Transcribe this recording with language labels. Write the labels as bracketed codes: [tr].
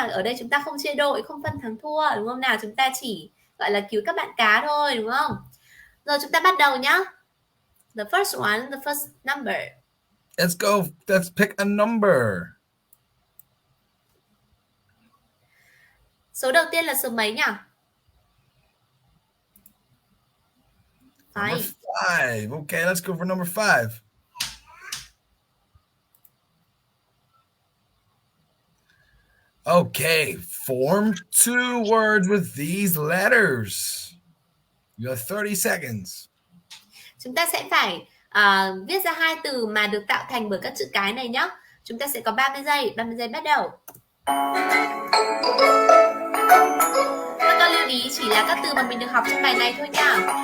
[vi] Ở đây chúng ta không chia đội, không phân thắng thua đúng không nào? Chúng ta chỉ gọi là cứu các bạn cá thôi đúng không? Rồi chúng ta bắt đầu nhá. [en] The first one, the first number. Let's go. Let's pick a number. [vi] Số đầu tiên là số mấy nhỉ? [en] Number 5. Okay, let's go for number 5. Okay, form 2 words with these letters. You have 30 seconds. [vi] Chúng ta sẽ phải viết ra 2 từ mà được tạo thành bởi các chữ cái này nhé. Chúng ta sẽ có 30 giây. 30 giây bắt đầu. Các con lưu ý chỉ là các từ mà mình được học trong bài này thôi nha.